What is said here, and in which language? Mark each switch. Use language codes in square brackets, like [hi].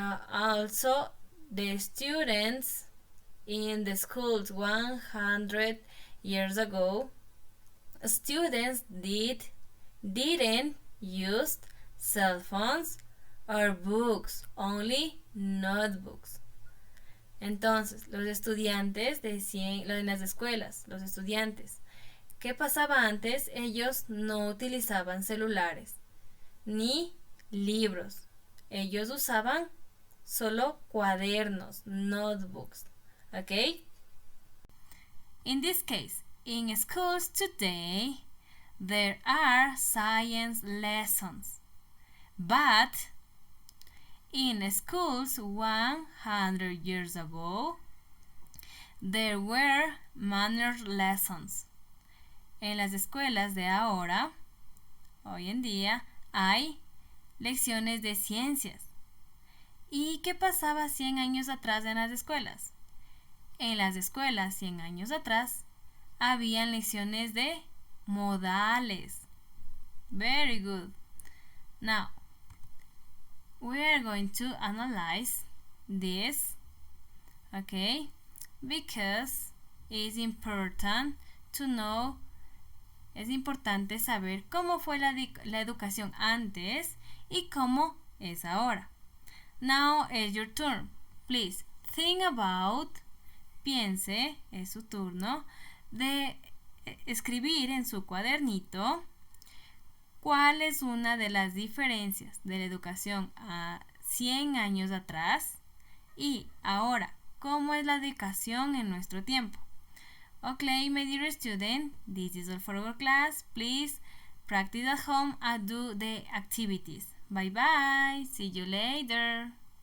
[en] Also, the students in the schools 100 years ago, students didn't use cell phones or books, only notebooks. [es] Entonces, los estudiantes decían, en las escuelas, los estudiantes, ¿qué pasaba antes? Ellos no utilizaban celulares ni libros. Ellos usaban solo cuadernos, notebooks. ¿Ok? [en] In this case, in schools today, there are science lessons. But in schools 100 years ago, there were manners lessons. [es] En las escuelas de ahora, hoy en día, hay lecciones de ciencias. ¿Y qué pasaba 100 años atrás en las escuelas? En las escuelas 100 años atrás, habían lecciones de modales. [en] Very good. Now, we are going to analyze this, okay, because it's important to know, [es] es importante saber cómo fue la educación antes y cómo es ahora. [en] Now is your turn. Please think about, [es] piense, es su turno, de escribir en su cuadernito cuál es una de las diferencias de la educación a 100 años atrás y ahora, cómo es la educación en nuestro tiempo. [en] Okay, my dear student, this is all for our class. Please practice at home and do the activities. Bye bye. See you later.